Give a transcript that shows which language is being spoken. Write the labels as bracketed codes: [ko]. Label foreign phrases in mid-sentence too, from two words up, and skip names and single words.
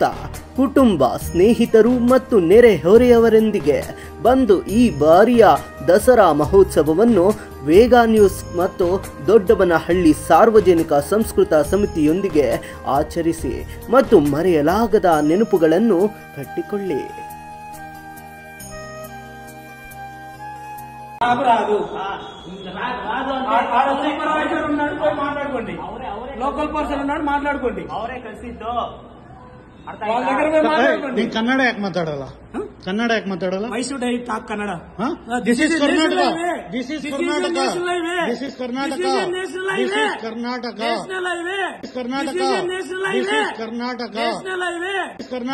[kn] ಕುಟುಂಬ, ಸ್ನೇಹಿತರು ಮತ್ತು ನೆರೆಹೊರೆಯವರೊಂದಿಗೆ ಬಂದು ಈ ಬಾರಿಯ ದಸರಾ ಮಹೋತ್ಸವವನ್ನು ವೇಗ ನ್ಯೂಸ್ ಮತ್ತು ದೊಡ್ಡಬನಹಳ್ಳಿ ಸಾರ್ವಜನಿಕ ಸಂಸ್ಕೃತ ಸಮಿತಿಯೊಂದಿಗೆ ಆಚರಿಸಿ ಮತ್ತು ಮರೆಯಲಾಗದ ನೆನಪುಗಳನ್ನು ಕಟ್ಟಿಕೊಳ್ಳಿ. [en] local person [te] ఉన్నాడు, మాట్లాడుకోండి. అవరే కలిసిద్దో [kn] ಕನ್ನಡ ಯಾಕೆ ಮಾತಾಡಲ್ಲ? ಕನ್ನಡ ಯಾಕೆ ಮಾತಾಡಲ್ಲ? [en] Why should I talk Kannada? This is Karnataka. This is Karnataka. This is Karnataka. This is Karnataka. Karnataka. This is Karnataka. Karnataka.